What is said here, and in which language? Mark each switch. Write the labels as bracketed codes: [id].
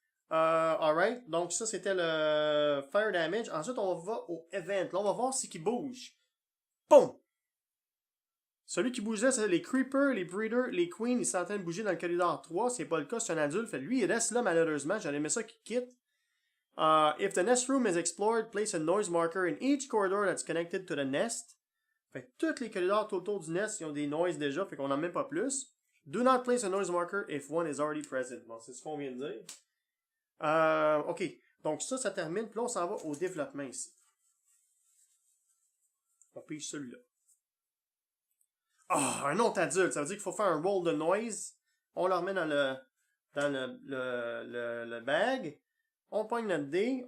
[fr] Alright. Donc, ça, c'était le Fire Damage. Ensuite, on va au Event. Là, on va voir ce qui bouge. Boum! Celui qui bougeait, c'est les Creepers, les Breeders, les Queens. Ils sont en train de bouger dans le corridor 3. C'est pas le cas, c'est un adulte. Fait lui, il reste là, malheureusement. J'aurais aimé ça qu'il quitte. [en] If the nest room is explored, place a noise marker in each corridor that's connected to the nest. [fr] Fait que tous les corridors tout autour du nest, ils ont des noises déjà, fait qu'on n'en a même pas plus. [en] Do not place a noise marker if one is already present. [fr] Bon, c'est ce qu'on vient de dire. OK. Donc ça termine. Puis là, on s'en va au développement ici. On pige celui-là. Ah, un autre adulte. Ça veut dire qu'il faut faire un roll de noise. On le remet dans le bag. On pogne notre dé.